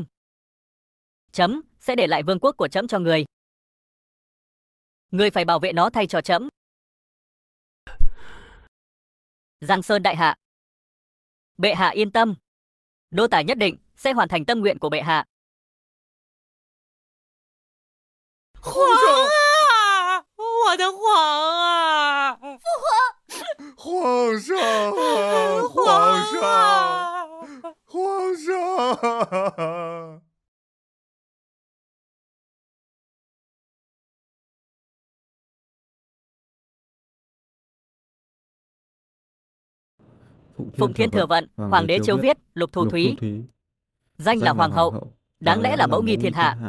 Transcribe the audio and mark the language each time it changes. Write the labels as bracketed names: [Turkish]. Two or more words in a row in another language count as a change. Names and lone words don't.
[Vietnamese] Chấm sẽ để lại vương quốc của trẫm cho người. Người phải bảo vệ nó thay cho trẫm. Giang Sơn đại hạ. Bệ hạ yên tâm. Nô tài nhất định sẽ hoàn thành tâm nguyện của bệ hạ. [Chinese] 皇啊，我的皇啊！皇上啊，皇上，皇上！ [Vietnamese] Phụng Thiên Thừa Vận, Hoàng đế Chiêu viết, Lục Thu Thúy. Danh là Hoàng hậu, đáng lẽ là mẫu nghi thiên hạ.